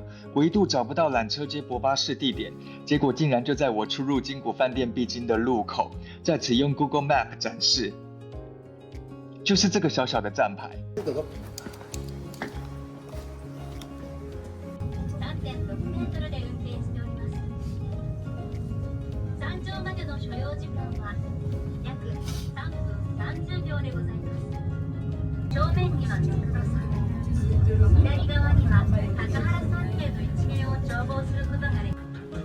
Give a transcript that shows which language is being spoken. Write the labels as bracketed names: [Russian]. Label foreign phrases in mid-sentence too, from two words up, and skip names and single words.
[Chinese] 我一度找不到缆车接驳巴士地点，结果竟然就在我出入金谷饭店必经的路口，在此用 Google Map 展示，就是这个小小的站牌。 [Japanese] 正面には目黒山、左側には高原山系の一面を眺望することができます。